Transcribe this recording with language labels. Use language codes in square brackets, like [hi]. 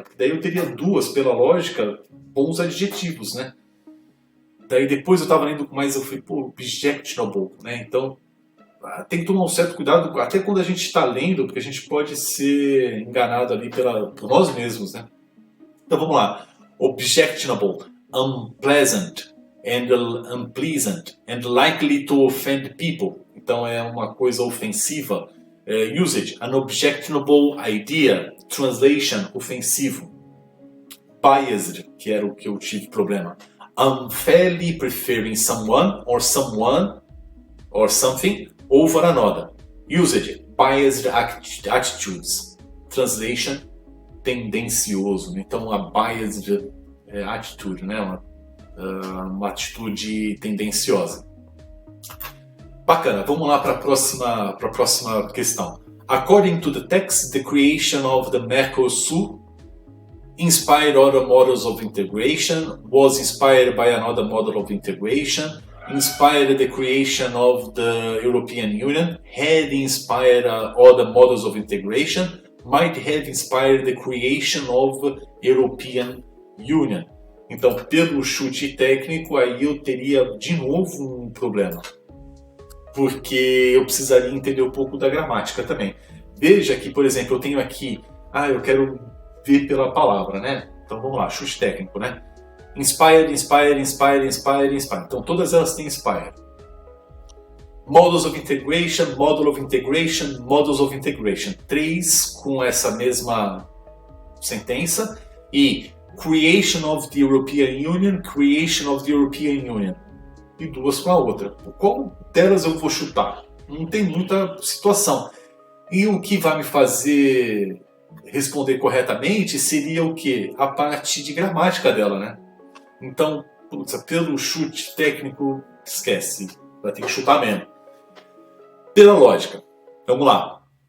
[pt] Porque daí eu teria duas, pela lógica, bons adjetivos, né? Daí depois eu estava lendo com mais, eu falei, objectionable, né? Então, tem que tomar um certo cuidado, até quando a gente está lendo, porque a gente pode ser enganado ali por nós mesmos, né? Então vamos lá. [en] Objectionable, unpleasant, and unpleasant, and likely to offend people. [pt] Então é uma coisa ofensiva. [en] Usage, an objectionable idea. Translation, ofensivo. [pt] Biased, que era o que eu tive problema. [en] Unfairly preferring someone or something over another. Usage, biased attitudes. Translation, tendencioso. [pt] Então a [en] biased attitude, [pt] né? Uma atitude tendenciosa. Bacana, vamos lá para a próxima questão. [en] According to the text, the creation of the Mercosur inspired other models of integration, was inspired by another model of integration, inspired the creation of the European Union, had inspired other models of integration, might have inspired the creation of European Union. [pt] Então, pelo chute técnico, aí eu teria de novo um problema. Porque eu precisaria entender um pouco da gramática também. Veja que, por exemplo, eu tenho aqui, eu quero ver pela palavra, né? Então vamos lá, chute técnico, né? [en] Inspired, inspired, inspired, inspired, inspired. [pt] Então todas elas têm inspired. [en] Models of integration, model of integration, models of integration. [pt] 3 com essa mesma sentença. E [en] creation of the European Union, creation of the European Union. [pt] E 2 com a outra. Qual delas eu vou chutar? Não tem muita situação. E o que vai me fazer responder corretamente seria o quê? A parte de gramática dela, né? Então, pelo chute técnico, esquece. Vai ter que chutar mesmo. Pela lógica. Vamos lá.